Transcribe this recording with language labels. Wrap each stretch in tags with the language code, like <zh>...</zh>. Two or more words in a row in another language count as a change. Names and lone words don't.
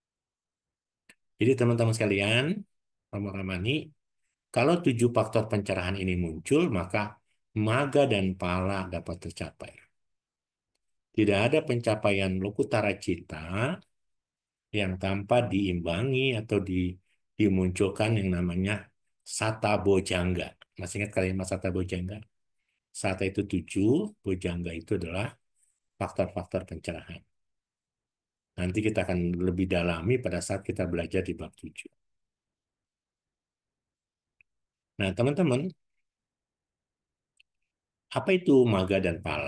<id>Jadi teman-teman sekalian, Romo Ramani, Kalau 7 faktor pencerahan ini muncul, maka maga dan pala dapat tercapai. Tidak ada pencapaian</id> <pi>lokutara cita</pi> <id>yang tanpa diimbangi atau dimunculkan yang namanya</id> <pi>sata bojangga.</pi> <id>Masih ingat kalimat</id> <pi>sata bojangga?</pi> <id>Sata itu 7, bojangga itu adalah faktor-faktor pencerahan. Nanti kita akan lebih dalami pada saat kita belajar di bab 7. Nah, teman-teman, apa itu maga dan pala?</id>